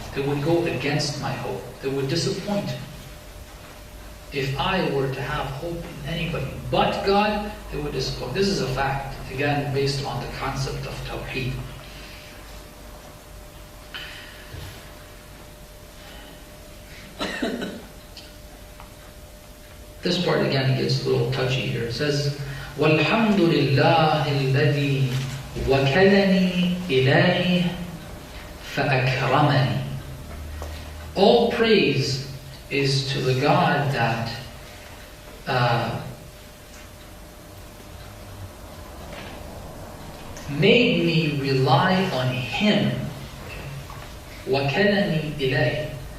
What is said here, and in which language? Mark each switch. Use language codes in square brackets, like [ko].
[en] They would go against my hope. They would disappoint me. If I were to have hope in anybody but God, they would disappoint. This is a fact, again, based on the concept of Tawheed. This part again gets a little touchy here. It says, [ar] وَالْحَمْدُ لِلَّهِ الَّذِي وَكَلَنِي إِلَيْهِ فَأَكْرَمَنِي. [en] All praise is to the God that made me rely on Him. [ar] وَكَلَنِي إِلَيْهِ.